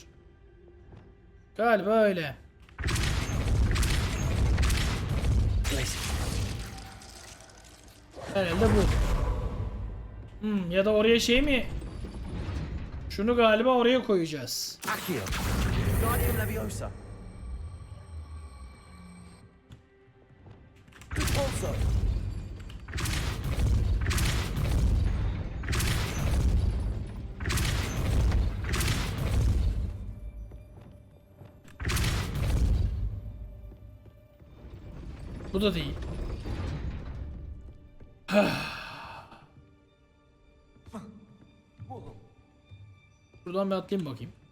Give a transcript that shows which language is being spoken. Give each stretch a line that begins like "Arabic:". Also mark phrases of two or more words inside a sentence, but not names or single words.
Turkish: Galiba öyle. Herhalde bu. Ya da oraya şey mi? Şunu galiba oraya koyacağız. Accio. Wingardium Leviosa. Repulso. Bu da değil. Buradan bir atlayayım bakayım.